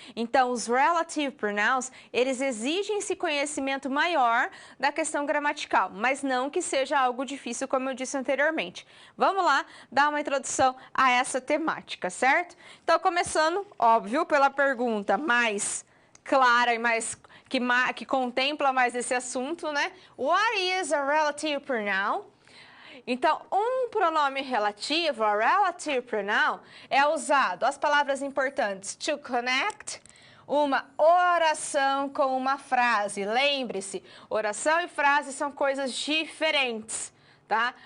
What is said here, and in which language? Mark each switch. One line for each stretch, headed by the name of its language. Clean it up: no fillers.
Portuguese: Então, os relative pronouns, eles exigem esse conhecimento maior da questão gramatical, mas não que seja algo difícil, como eu disse anteriormente. Vamos lá dar uma introdução a essa temática, certo? Então, começando, óbvio, pela pergunta mais clara e mais que contempla mais esse assunto, né?
English: What is a relative pronoun?
Portuguese: Então, um pronome relativo,
English: a relative pronoun,
Portuguese: é usado, as palavras importantes,
English: to connect,
Portuguese: uma oração com uma frase. Lembre-se, oração e frase são coisas diferentes, tá?